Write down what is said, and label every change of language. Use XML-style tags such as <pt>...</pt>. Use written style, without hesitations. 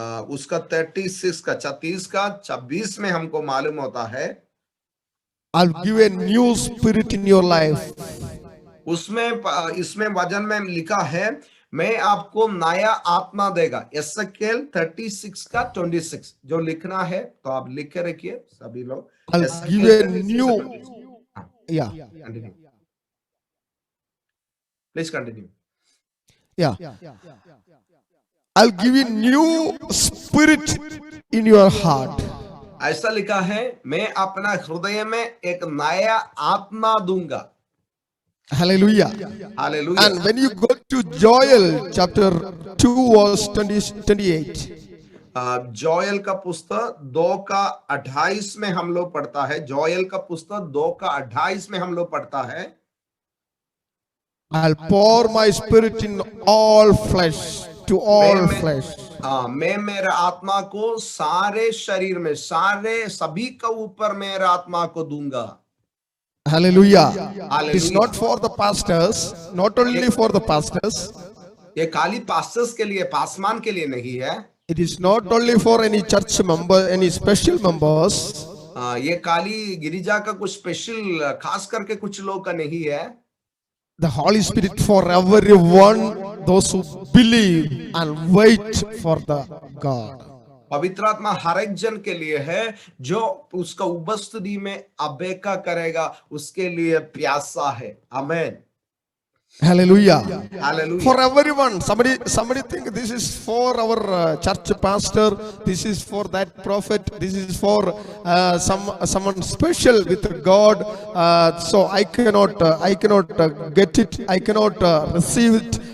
<hi>उसका 36 का 36 का 26 में हमको मालूम होता है,</hi> <en>I'll give a new spirit in your life.</en> <hi>इसमें वचन में लिखा है, मैं आपको नया आत्मा देगा। एसेकिएल 36 का 26 जो लिखना है तो आप लिख के रखिए सभी लोग।</hi> <en>I'll give a new, yeah, continue please continue. yeah. I'll give you new spirit in your heart.</en> <hi>ऐसा लिखा है, मैं अपना हृदय में एक नया आत्मा दूंगा।</hi> <en>Hallelujah.</en> <hi>Hallelujah.</hi> <en>And when you go to Joel chapter 2 verse 28,</en> <hi>Joel का पुस्तक 2 का 28 में हम लोग पढ़ता है, जोएल का पुस्तक 2 का 28 में हम लोग पढ़ता है,</hi> <en>I'll pour my spirit in all flesh, to all flesh.</en> <hi>मैं मेरा आत्मा को सारे शरीर में, सभी का ऊपर मेरा आत्मा को दूंगा।</hi> <en>Hallelujah. Hallelujah. It is not for the pastors, not only for the pastors.</en> <hi>ये खाली पास्टर्स के लिए, पासमान के लिए नहीं है।</hi> <en>It is not only for any church member, any special members.</en> <hi>ये खाली गिरिजा का कुछ स्पेशल खास करके कुछ लोग का नहीं है।</hi> <en>The Holy Spirit for everyone, those who believe and wait for the God.</en> <hi>पवित्र आत्मा हर एक जन के लिए है जो उसका उपस्थिति में अपेक्षा करेगा, उसके लिए प्यासा है। आमेन।</hi> <en>Hallelujah. Hallelujah. For everyone. Somebody think this is for our church pastor, this is for that prophet, this is for someone special with God. So I cannot get it, I cannot receive it.</en>